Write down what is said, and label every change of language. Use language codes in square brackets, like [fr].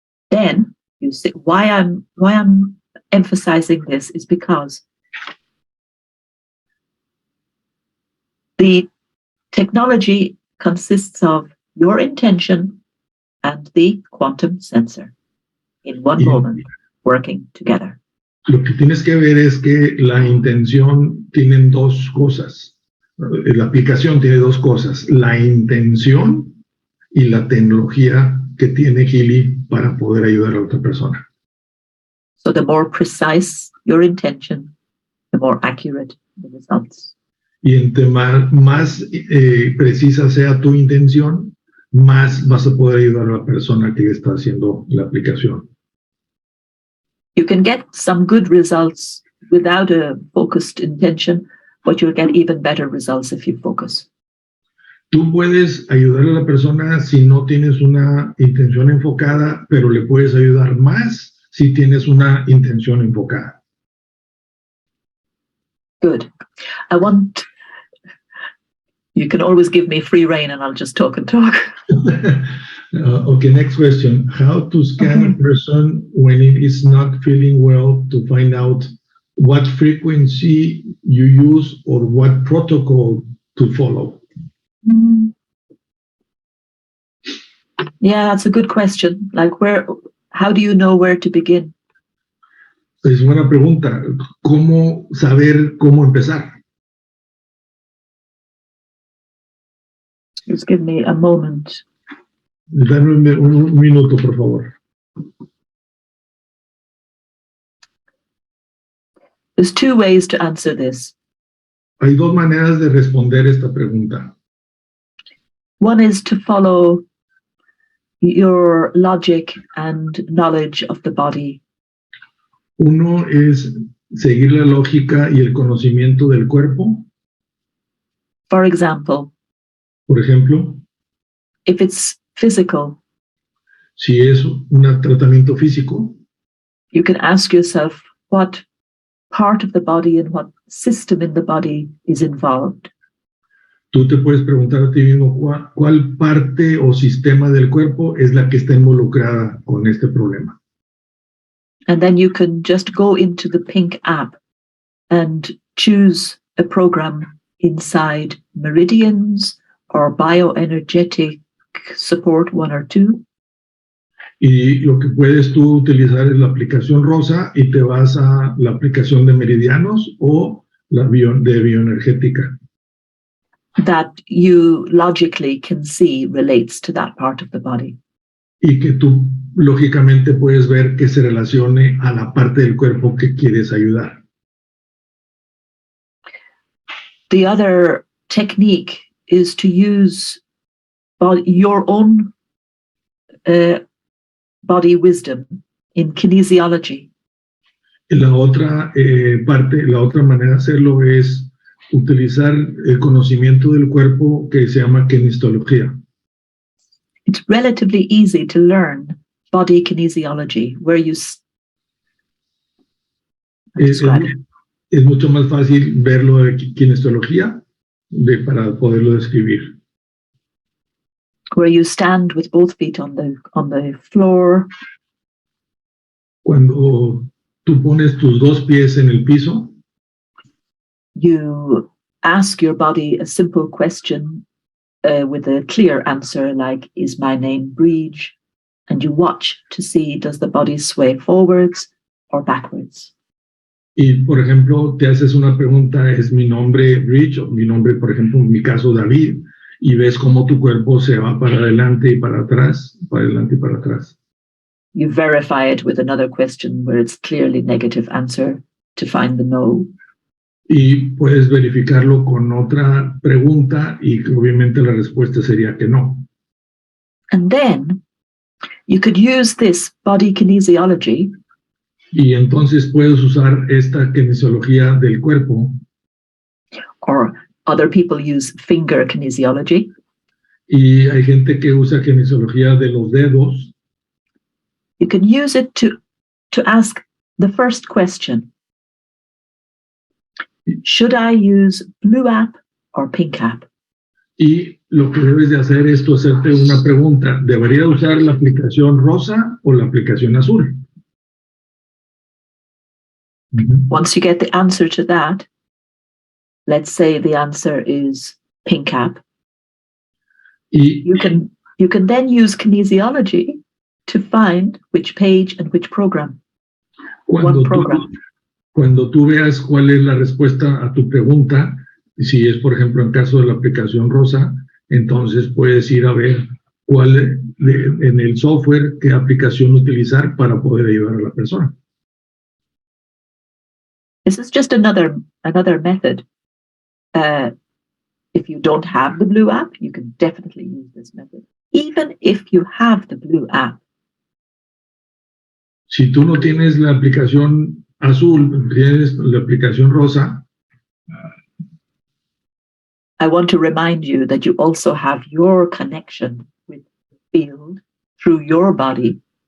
[en] Then you say, why I'm emphasizing this is because the technology consists of your intention and the quantum sensor in one moment. working together. [es] Lo que tienes que ver es que la intención tienen dos cosas. La aplicación tiene dos cosas, la intención y la tecnología que tiene Healy para poder ayudar a otra persona. [en] So the more precise your intention, the more accurate the results. [es] Y entre más precisa sea tu intención, más vas a poder ayudar a la persona que está haciendo la aplicación. [en] You can get some good results without a focused intention, but you'll get even better results if you focus. [es] Tú puedes ayudar a la persona si no tienes una intención enfocada, pero le puedes ayudar más si tienes una intención enfocada. [en] Good. You can always give me free rein and I'll just talk and talk. Okay, next question. How to scan a person when it is not feeling well to find out what frequency you use or what protocol to follow? Yeah, that's a good question. Like how do you know where to begin? [es] Es buena pregunta. ¿Cómo saber cómo empezar? [en] Just give me a moment. [es] Dame un minuto, por favor. [en] There's two ways to answer this. [es] Hay dos maneras de responder esta pregunta. [en] One is to follow your logic and knowledge of the body. [es] Uno es seguir la lógica y el conocimiento del cuerpo. [en] For example, [es] Por ejemplo, [en] if it's physical, [es] si es un tratamiento físico, [en] you can ask yourself what part of the body and what system in the body is involved. [es] tú te puedes preguntar a ti mismo cuál parte o sistema del cuerpo es la que está involucrada con este problema. [en] And then you can just go into the pink app and choose a program inside meridians or bioenergetic support 1 or 2. [es] Y lo que puedes tú utilizar es la aplicación rosa y te vas a la aplicación de meridianos o la de bioenergética. [en] That you logically can see relates to that part of the body. [es] Y que tú lógicamente puedes ver que se relacione a la parte del cuerpo que quieres ayudar. [en] The other technique is to use your own body wisdom in kinesiology. [es] Y la otra la otra manera de hacerlo es utilizar el conocimiento del cuerpo que se llama kinesiología. [en] It's relatively easy to learn body kinesiology, where you [es] es mucho más fácil verlo de kinesiología para poderlo describir. [en] Where you stand with both feet on the floor. [es] Cuando tú pones tus dos pies en el piso, [en] you ask your body a simple question with a clear answer, like, is my name Bríd? And you watch to see, does the body sway forwards or backwards? [es] Y, por ejemplo, te haces una pregunta, ¿es mi nombre Bríd? O mi nombre, por ejemplo, en mi caso, David, y ves cómo tu cuerpo se va para adelante y para atrás, para adelante y para atrás. [en] You verify it with another question where it's clearly negative answer to find the no. [es] Y puedes verificarlo con otra pregunta y obviamente la respuesta sería que no. [en] And then you could use this body kinesiology. [es] Y entonces puedes usar esta kinesiología del cuerpo. [en] Or other people use finger kinesiology. [es] Y hay gente que usa kinesiología de los dedos. [en] You can use it to ask the first question. Should I use blue app or pink app? [es] Y lo que debes de hacer es tú hacerte una pregunta. ¿Debería usar la aplicación rosa o la aplicación azul? [en] Once you get the answer to that, let's say the answer is pink app. You can then use kinesiology to find which page and which program. [es] Cuando [en] one program. [es] Cuando tú veas cuál es la respuesta a tu pregunta, si es, por ejemplo, en caso de la aplicación Rosa, entonces puedes ir a ver cuál en el software, qué aplicación utilizar para poder ayudar a la persona. [en] This is just another method. If you don't have the blue app, you can definitely use this method. Even if you have the blue app. [es] Si tú no tienes la aplicación azul, tienes la aplicación rosa. [en] I want to remind you that you also have your connection with the field through your body.